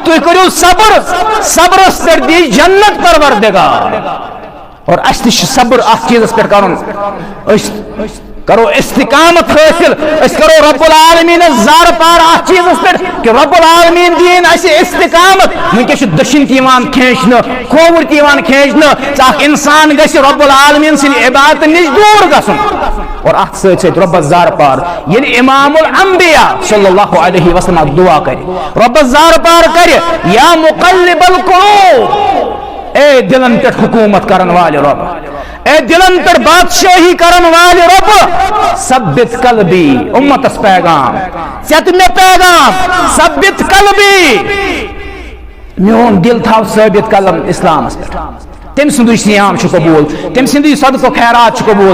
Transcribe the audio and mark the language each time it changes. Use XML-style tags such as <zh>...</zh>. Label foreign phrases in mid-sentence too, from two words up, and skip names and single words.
<ks>تُہۍ کٔرِو صبر صبرس پٮ۪ٹھ دی جنت پروردگار اور اسہِ تہِ چھُ صبر اتھ چیٖزس پٮ۪ٹھ کرُن أسۍ کرو استقامت حٲصِل أسۍ کرو رب العالمیٖنس زارٕ پار اتھ چیٖزس پٮ۪ٹھ کہ رب العالمیٖن دِیِن اسہِ استقامت وٕنکیٚس چھُ دٔچھِنۍ تہِ یِوان کھینچنہٕ کھووُر تہِ یِوان کھینچنہٕ ژٕ اکھ انسان گژھِ رب العالمیٖن سٕنٛدِ عبادتہٕ نِش دوٗر گژھُن اور اتھ سۭتۍ سۭتۍ رۄبس زارٕ پار ییٚلہِ امام الانبیاء</ks> <ar>صلی اللہ علیہ</ar> <ks>وسلم اکھ دعا کرِ رۄبس زارٕ پار کرِ</ks> <ar>یا مقلب القلوب</ar> <ks>اے دلن پٮ۪ٹھ حکومت کرن والہِ رۄب اے دلن پٮ۪ٹھ بادشاہی کرن والہِ رۄب</ks> <ar>ثبت قلبی</ar> <ks>امتس پیغام ژےٚ مےٚ پیغام</ks> <ar>ثبت قلبی</ar> <ks>میون دل تھاو ثٲبت قلم اسلامس پٮ۪ٹھ تٔمۍ سُنٛدُے سیام چھُ قبوٗل تٔمۍ سٕنٛدُے صدقہٕ خیرات چھُ قبوٗل</ks>